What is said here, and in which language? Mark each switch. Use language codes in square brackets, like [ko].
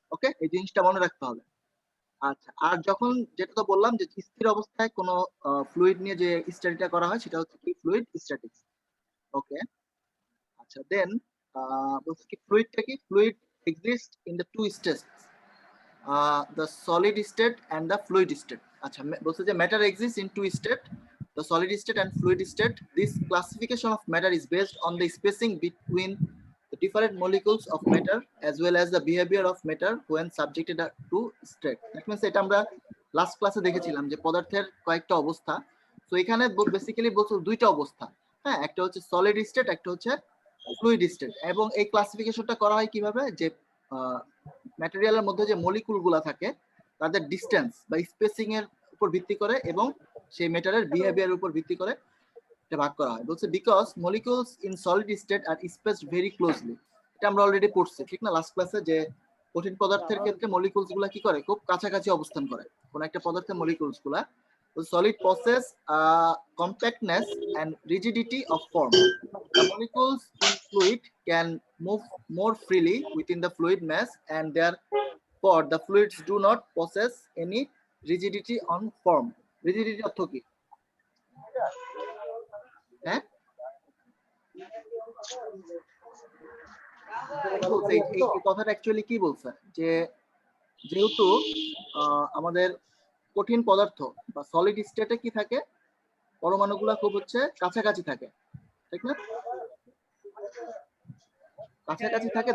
[bn] ওকে, এই জিনিসটা মনে রাখতে হবে। আচ্ছা, আর যখন যেটা তো বললাম যে স্থির অবস্থায় কোনো ফ্লুইড নিয়ে যে স্টাডিটা করা হয় সেটা হচ্ছে কি ফ্লুইড স্ট্যাটিক্স। ওকে, আচ্ছা, দেন বলছে কি ফ্লুইডটা কি, [en] Fluid exist in the two states, the solid state and the fluid state. [bn] আচ্ছা, বলছে যে [en] matter exists in two state, the solid state and fluid state. This classification of matter is based on the spacing between the different molecules of matter as well as the behavior of matter when subjected to state. That means [bn] এটা আমরা last ক্লাসে দেখেছিলাম যে পদার্থের কয়েকটা অবস্থা। তো এখানে বেসিক্যালি বলছে দুইটা অবস্থা। হ্যাঁ, একটা হচ্ছে সলিড স্টেট, একটা হচ্ছে ফ্লুইড স্টেট। এবং এই ক্লাসিফিকেশনটা করা হয় কিভাবে, যে ম্যাটেরিয়ালের মধ্যে যে মলিকুল গুলা থাকে তাদের ডিস্টেন্স বা স্পেসিং এর উপর ভিত্তি করে এবং সেই ম্যাটারের বিহেভিয়ারের উপর ভিত্তি করে এটা ভাগ করা হয়। বলছে [en] Because molecules in solid state are spaced very closely. [bn] এটা আমরা অলরেডি পড়ছি, ঠিক না, লাস্ট ক্লাসে, যে কঠিন পদার্থের ক্ষেত্রে মলিকুলস গুলা কি করে, খুব কাছাকাছি অবস্থান করে কোন একটা পদার্থের মলিকুলস গুলা। [en] Solid possess compactness and rigidity of form. The molecules in fluid can move more freely within the fluid mass and therefore the fluids do not possess any rigidity on form. [bn] Rigidity অর্থ কি? হ্যাঁ, এই কথাটা actually কি বলছে, যে যেহেতু আমাদের কঠিন পদার্থ বা সলিড স্টেটে কি থাকে, পরমাণুগুলা খুব হচ্ছে কাছাকাছি থাকে, ঠিক না, কাছাকাছি থাকে।